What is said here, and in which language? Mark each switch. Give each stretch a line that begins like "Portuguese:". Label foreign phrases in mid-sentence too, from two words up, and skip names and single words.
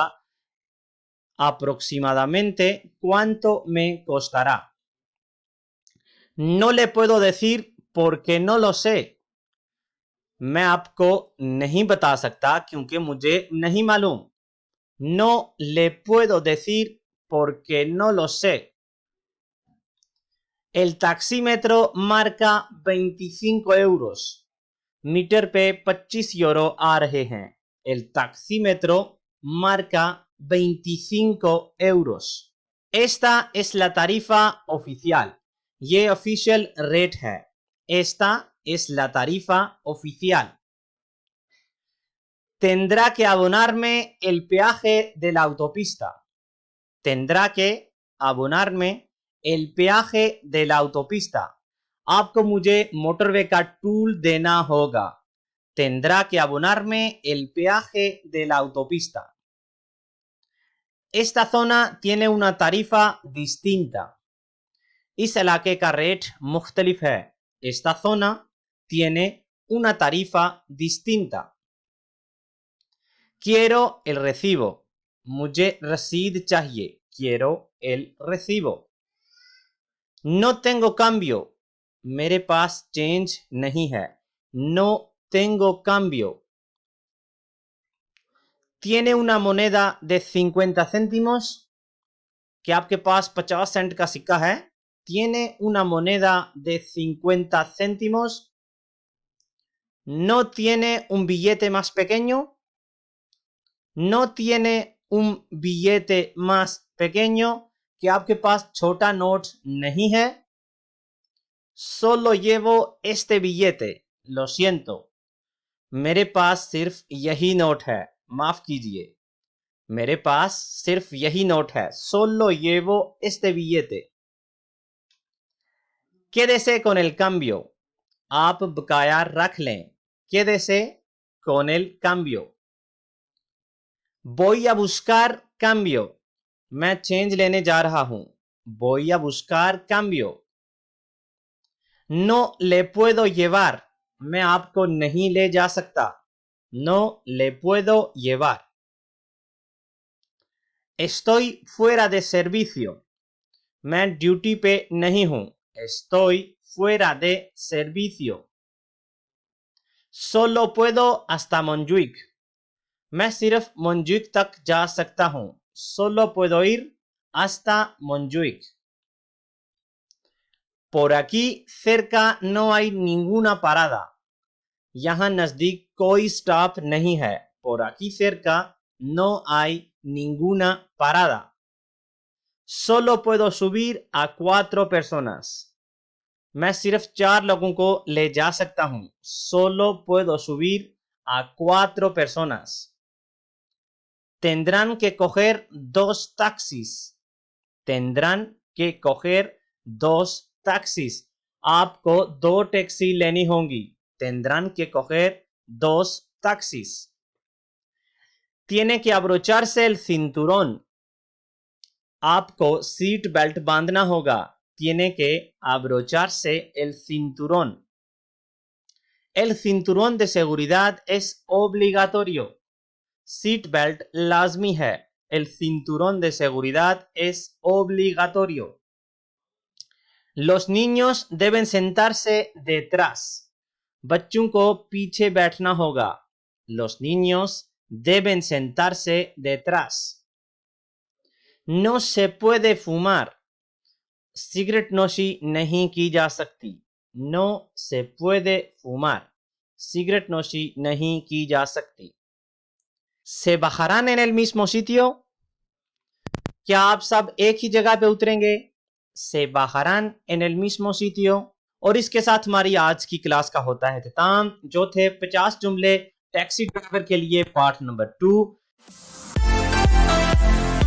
Spanish: aproximadamente cuánto me costará। no le puedo decir porque no lo sé,
Hindi: मैं आपको नहीं बता सकता क्योंकि मुझे नहीं मालूम।
Spanish: no le puedo decir porque no lo sé। el taxímetro marca 25 euros,
Hindi: मीटर पे 25 यूरो आ रहे हैं।
Spanish: el taxímetro marca 25 euros। esta es la tarifa oficial,
Hindi: ये
English: official rate
Hindi: है।
Spanish: esta es la tarifa oficial। tendrá que abonarme el peaje de la autopista, tendrá que abonarme el peaje de la autopista,
Hindi: आपको मुझे मोटरवे का टूल देना होगा।
Spanish: tendrá que abonarme el peaje de la autopista। esta zona tiene una tarifa distinta,
Hindi: इस इलाके का रेट मुख्तलिफ है।
Spanish: esta zona tiene una tarifa distinta। quiero el recibo,
Hindi: मुझे रसीद चाहिए।
Spanish: quiero el recibo। no tengo cambio,
Hindi: मेरे पास चेंज नहीं है।
Spanish: no tengo cambio। tiene una moneda de 50 céntimos,
Hindi: कि आपके पास 50 सेंट का सिक्का है।
Spanish: tiene una moneda de 50 céntimos। no tiene un billete más pequeño, no tiene un billete más pequeño,
Hindi: कि आपके पास छोटा नोट नहीं है।
Spanish: solo llevo este billete, lo siento,
Hindi: मेरे पास सिर्फ यही नोट है, माफ कीजिए, मेरे पास सिर्फ यही नोट है।
Spanish: solo llevo este billete। quédese con el cambio,
Hindi: आप बकाया रख लें।
Spanish: quédese con el cambio। voy a buscar cambio,
Hindi: मैं चेंज लेने जा रहा हूं।
Spanish: voy a buscar cambio। no le puedo llevar,
Hindi: मैं आपको नहीं ले जा सकता।
Spanish: no le puedo llevar। estoy fuera de servicio,
Hindi: मैं ड्यूटी पे नहीं हूं।
Spanish: estoy fuera de servicio। solo puedo hasta Montjuic,
Hindi: मैं सिर्फ Montjuic तक जा सकता हूं।
Spanish: solo puedo ir hasta Montjuic। por aquí cerca no hay ninguna parada,
Hindi: यहां नजदीक कोई स्टॉप नहीं है।
Spanish: por aquí cerca no hay ninguna parada। solo puedo subir a 4 personas,
Hindi: मैं सिर्फ 4 लोगों को ले जा सकता हूं.
Spanish: Solo puedo subir a 4 personas. Tendrán que coger 2 taxis. Tendrán que coger 2 taxis.
Hindi: आपको 2 टैक्सी लेनी होंगी.
Spanish: Tendrán que coger 2 taxis. Tiene que abrocharse el cinturón.
Hindi: आपको सीट बेल्ट बांधना होगा.
Spanish: Tiene que abrocharse el cinturón. El cinturón de seguridad es obligatorio.
English: Seat belt
Hindi: लाजमी है.
Spanish: El cinturón de seguridad es obligatorio. Los niños deben sentarse detrás.
Hindi: बच्चों को पीछे बैठना होगा.
Spanish: Los niños deben sentarse detrás. No se puede fumar.
Hindi: सिगरेट नोशी नहीं की जा सकती.
Spanish: No se puede fumar.
Hindi: सिगरेट नोशी नहीं की जा सकती.
Spanish: ¿Se bajarán en el mismo sitio?
Hindi: क्या आप सब एक ही जगह पे उतरेंगे?
Spanish: Se bajarán en el mismo sitio.
Hindi: और इसके साथ हमारी आज की क्लास का होता है इख्तिताम, जो थे 50 जुमले टैक्सी ड्राइवर के लिए
English: part number
Hindi: 2.